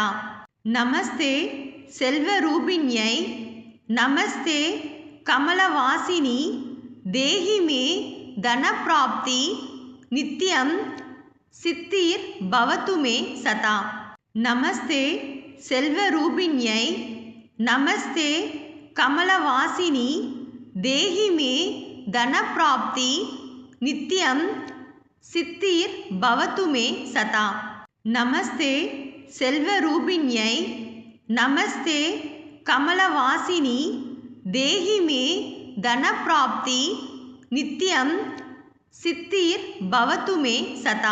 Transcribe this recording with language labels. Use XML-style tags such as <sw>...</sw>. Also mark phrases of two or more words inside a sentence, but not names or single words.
<sa>नमस्ते सेल्वरूपिण्यै नमस्ते कमलवासिनि देहि मे धनप्राप्ति नित्यं सिद्धिर् भवतु मे सदा. नमस्ते सेल्वरूपिण्यै नमस्ते कमलवासिनि देहि मे धनप्राप्ति नित्यं सिद्धिर् भवतु मे सदा। नमस्ते सेल्वरूपिण्यै नमस्ते कमलवासिनी देहि मे धनप्राप्ति नित्यं सिद्धिर् भवतु मे सदा।</sa>